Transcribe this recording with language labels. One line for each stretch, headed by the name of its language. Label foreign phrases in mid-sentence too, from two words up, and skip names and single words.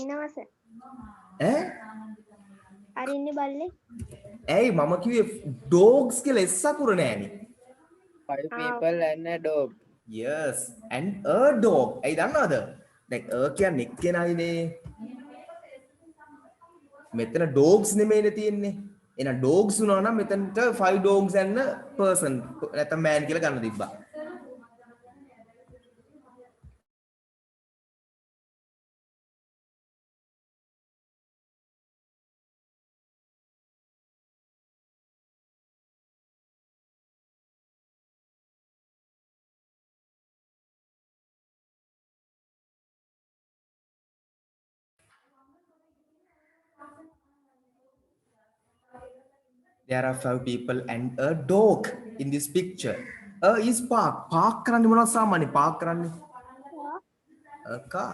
Sinhala: ඉන්නවා සර්. ඈ අර ඉන්නේ බල්ලේ. ඇයි මම කිව්වේ dogs කියලා එස් අකුර නෑනේ
English: 5 people and a dog yes and a dog
Sinhala: ඇයි දන්නවද දැන් කියන්නේ එක්කෙනයිනේ මෙතන dogs නෙමෙයිනේ තියෙන්නේ එහෙනම් dogs වුණා නම් මෙතනට
English: 5 dogs and a person
Sinhala: නැත්නම් man කියලා ගන්න තිබ්බා
English: there are 5 people and a dog in this picture is park
Sinhala: කරන්නේ මොනවද සාමාන්‍ය
English: park කරන්නේ a car